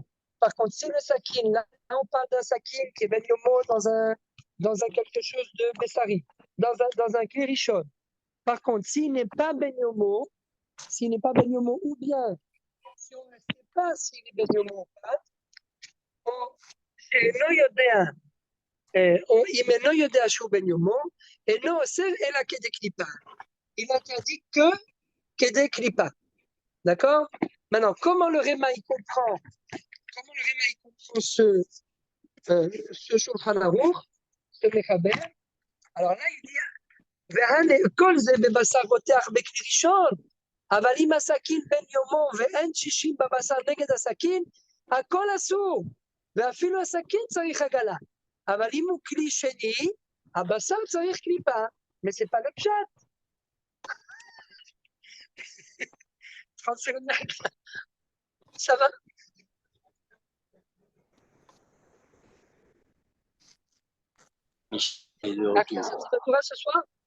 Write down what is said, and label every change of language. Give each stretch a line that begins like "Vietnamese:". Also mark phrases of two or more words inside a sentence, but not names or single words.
French: Par contre, si le sakin, là, on parle d'un sakin qui est
Hebrew: בן יומו
French: dans un quelque chose de Bessari, dans un klirichon. Par contre, s'il n'est pas
Hebrew: בן יומו,
French: ou bien si on ne sait pas s'il est
Hebrew: בן יומו
French: ou pas,
Hebrew: אינו יודע, או אם אינו יודע שהוא בן יומו, אינו אוסר אלא כדי קליפה.
French: Il interdit que
Hebrew: כדי קליפה.
French: D'accord? Maintenant, comment le Réma il comprend ce Shulchan Aruch, ce Mechaber? Alors là, il dit
Hebrew: כל זה בבשר רותח בכלי ראשון, אבל אם הסכין בין יומו ואין 60 בבשר נגד הסכין, הכל אסור, ואפילו הסכין צריך עגלה. אבל אם הוא כלי שני, הבשר צריך קליפה,
French: mais c'est pas le pshat. Ça va? La classe de Torah ce soir?